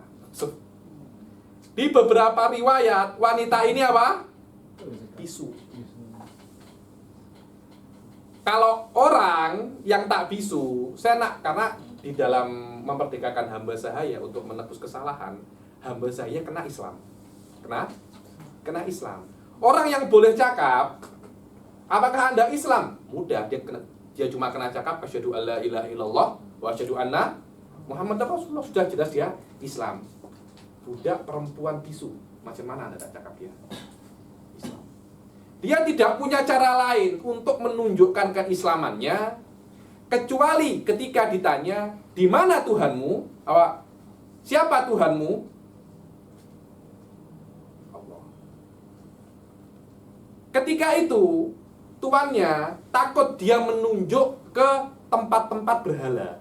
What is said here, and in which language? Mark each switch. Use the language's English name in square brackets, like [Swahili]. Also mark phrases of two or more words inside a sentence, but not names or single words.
[Malay] Di beberapa riwayat wanita ini apa? Bisu. Kalau orang yang tak bisu, saya nak, karena di dalam memerdekakan hamba sahaya untuk menebus kesalahan, hamba sahaya kena Islam. Kena Islam. Orang yang boleh cakap, apakah Anda Islam? Mudah, dia cuma kena cakap [Arabic] أشهد أن لا إله إلا الله وأشهد أن محمدا رسول الله, [Malay] sudah jelas dia Islam. Budak perempuan bisu, macam mana Anda tak cakap dia Islam? Dia tidak punya cara lain untuk menunjukkan keislamannya kecuali ketika ditanya, di mana Tuhanmu? Siapa Tuhanmu? Allah. Ketika itu tuannya takut dia menunjuk ke tempat-tempat berhala.